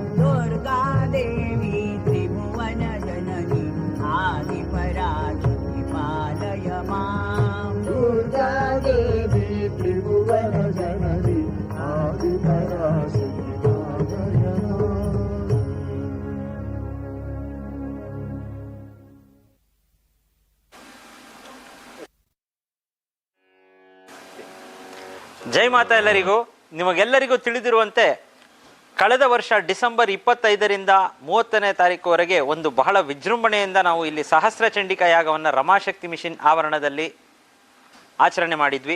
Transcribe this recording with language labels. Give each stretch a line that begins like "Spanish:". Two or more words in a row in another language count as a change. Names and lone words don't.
Sanskrit: दुर्गा देवी त्रिभुवन जननी आदिपराशक्ति पालय माम् दुर्गा देवी त्रिभुवन जननी आदिपराशक्ति पालय माम्
Hindi: जय माता
Kannada: ಎಲ್ಲರಿಗೂ. ನಿಮಗೆಲ್ಲರಿಗೂ ತಿಳಿದಿರುವಂತೆ ಕಳೆದ ವರ್ಷ ಡಿಸೆಂಬರ್ 25ರಿಂದ 30ನೇ ತಾರೀಕುವರೆಗೆ ಒಂದು ಬಹಳ ವಿಜೃಂಭಣೆಯಿಂದ ನಾವು ಇಲ್ಲಿ ಸಹಸ್ರ ಚಂಡಿಕಾ ಯಾಗವನ್ನು ರಮಾಶಕ್ತಿ ಮಿಷನ್ ಆವರಣದಲ್ಲಿ ಆಚರಣೆ ಮಾಡಿದ್ವಿ.